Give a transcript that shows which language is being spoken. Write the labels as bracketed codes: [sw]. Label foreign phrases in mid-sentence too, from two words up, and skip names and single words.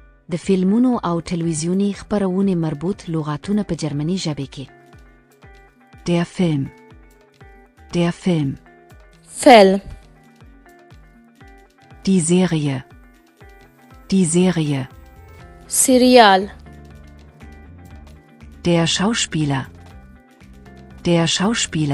[ps] د فلمونو او تلویزیونی خپرونې مربوط لغاتونه په جرمني ژبه کې. [de] Der Film. Der Film. [ps] Film. [de] Die Serie. Die Serie. [ps] Serial. [de] Der Schauspieler. Der Schauspieler.